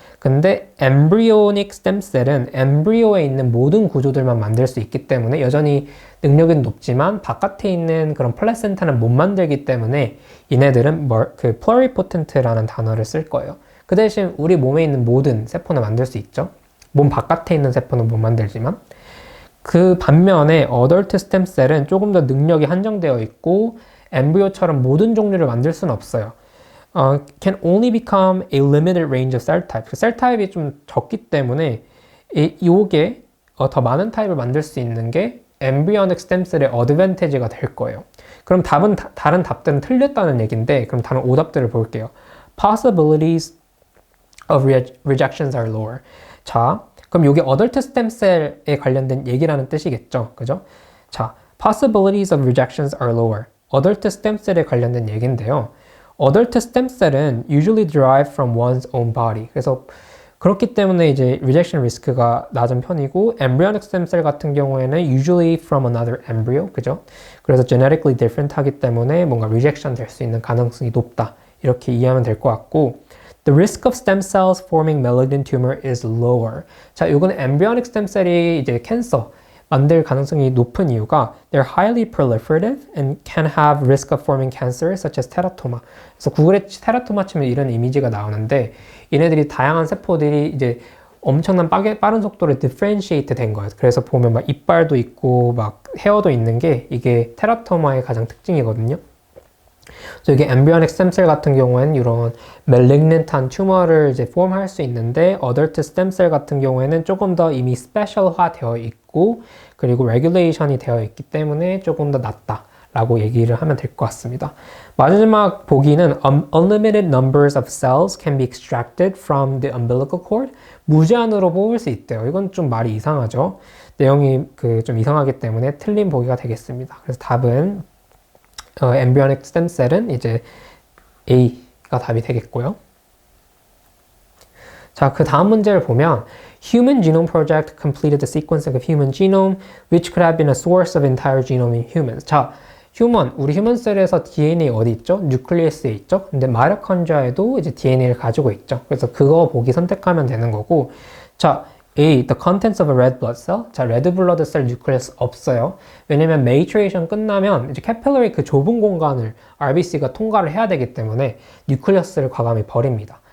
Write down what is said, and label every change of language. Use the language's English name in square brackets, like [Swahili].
[Korean] 근데 embryonic stem cell은 엠브리오에 있는 모든 구조들만 만들 수 있기 때문에 여전히 능력은 높지만 바깥에 있는 그런 플라센타는 못 만들기 때문에 얘네들은 그 pluripotent라는 단어를 쓸 거예요. 그 대신 우리 몸에 있는 모든 세포는 만들 수 있죠. 몸 바깥에 있는 세포는 못 만들지만 그 반면에 adult stem cell은 조금 더 능력이 한정되어 있고 엠브리오처럼 모든 종류를 만들 수는 없어요. [English] can only become a limited range of cell types. [Korean] 셀 타입이 좀 적기 때문에 이게 더 많은 타입을 만들 수 있는 게 embryonic stem cell의 어드밴티지가 될 거예요. 그럼 답은 다른 답들은 틀렸다는 얘기인데 그럼 다른 오답들을 볼게요. [English] Possibilities of rejections are lower. [Korean] 자, 그럼 이게 adult stem cell에 관련된 얘기라는 뜻이겠죠, 그죠? [English] 자, possibilities of rejections are lower. [Korean] adult stem cell에 관련된 얘기인데요. [English] adult stem cell은 usually derived from one's own body. [Korean] 그래서 그렇기 때문에 이제 rejection 리스크가 낮은 편이고 embryonic stem cell 같은 경우에는 [English] usually from another embryo, [Korean] 그죠? 그래서 [English] genetically different [Korean] 하기 때문에 뭔가 rejection 될 수 있는 가능성이 높다. 이렇게 이해하면 될 것 같고 [English] The risk of stem cells forming malignant tumor is lower. [Korean] 자, 이거는 embryonic stem cell이 이제 캔서, 만들 가능성이 높은 이유가 [English] they're highly proliferative and can have risk of forming cancer such as teratoma. [Korean] 그래서 구글에 테라토마 치면 이런 이미지가 나오는데 얘네들이 다양한 세포들이 이제 엄청난 빠른 속도로 differentiate 된 거예요. 그래서 보면 막 이빨도 있고 막 헤어도 있는 게 이게 테라토마의 가장 특징이거든요. 그래서 이게 엠브리오닉 스템셀 같은 경우에는 이런 멜리그넌트한 튜머를 이제 폼할 수 있는데 어덜트 스템셀 같은 경우에는 조금 더 이미 스페셜화 되어 있고 그리고 레귤레이션이 되어 있기 때문에 조금 더 낫다라고 얘기를 하면 될 것 같습니다. 마지막 보기는 [English] unlimited numbers of cells can be extracted from the umbilical cord. [Korean] 무제한으로 뽑을 수 있대요. 이건 좀 말이 이상하죠. 내용이 좀 이상하기 때문에 틀린 보기가 되겠습니다. 그래서 답은 embryonic stem cell은 이제 A가 답이 되겠고요. 자, 그 다음 문제를 보면 [English] Human Genome Project completed the sequencing of human genome, which could have been a source of entire genome in humans. [Korean] 자, 우리 휴먼셀에서 DNA 어디 있죠? 뉴클리어스에 있죠? 근데 마이토콘드리아에도 이제 DNA를 가지고 있죠. 그래서 그거 보기 선택하면 되는 거고, 자, A. [English] The contents of a red blood cell. [Korean] 자, 레드 블러드 셀 뉴클리어스 없어요. 왜냐면 maturation 끝나면 이제 캐필러리 그 좁은 공간을 RBC가 통과를 해야 되기 때문에 뉴클리어스를 과감히 버립니다.